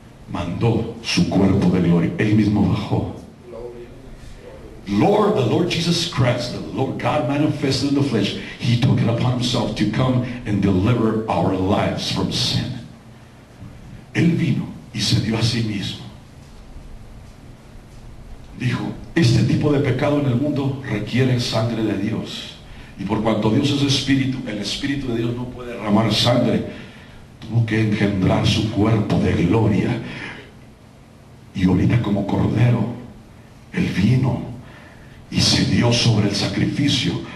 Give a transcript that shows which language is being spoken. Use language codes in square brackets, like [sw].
[es] mandó su cuerpo de gloria. Él mismo bajó. [en] Lord, the Lord Jesus Christ, the Lord God manifested in the flesh, he took it upon himself to come and deliver our lives from sin. [es] Él vino y se dio a sí mismo. Dijo, este tipo de pecado en el mundo requiere sangre de Dios. Y por cuanto Dios es espíritu, el espíritu de Dios no puede derramar sangre. Tuvo que engendrar su cuerpo de gloria. Y ahorita como cordero, Él vino y se dio sobre el sacrificio.